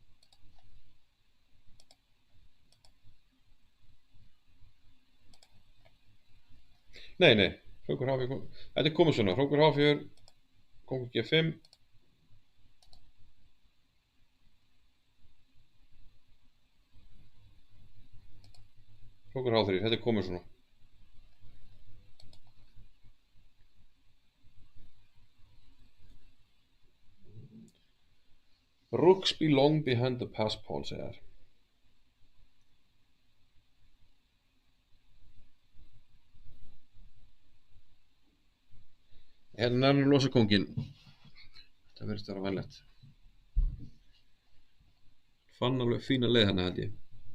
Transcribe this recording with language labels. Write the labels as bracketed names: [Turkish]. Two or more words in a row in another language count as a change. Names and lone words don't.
[Icelandic] Nei, hrókur H4 þetta er komið svona, hrókur H4 kongur G5. Hrókur H3, þetta er komið svona. [English] Rooks belong behind the pass pawn, [Icelandic] segir þær. Hérna er hann að losa kónginn. Þetta verðist að vera vænlegt. Fann alveg fína leið hérna held ég.